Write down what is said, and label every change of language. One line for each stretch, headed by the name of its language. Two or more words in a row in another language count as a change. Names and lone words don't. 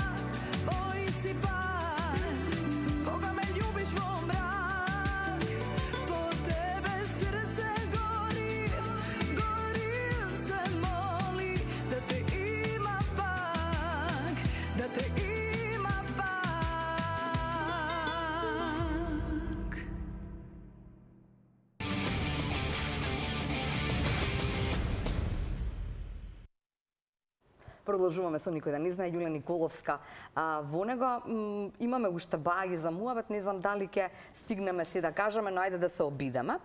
Macedonian: Boji si par, koga me ljubiš vo mrak. Po tebe srce gori, gori se moli da te ima pak, da te ima pak. Продолжуваме со никој да не знае, Јулија Николовска. Во него имаме уште баги за муабет, не знам дали ќе стигнеме се да кажеме, но ајде да се обидеме.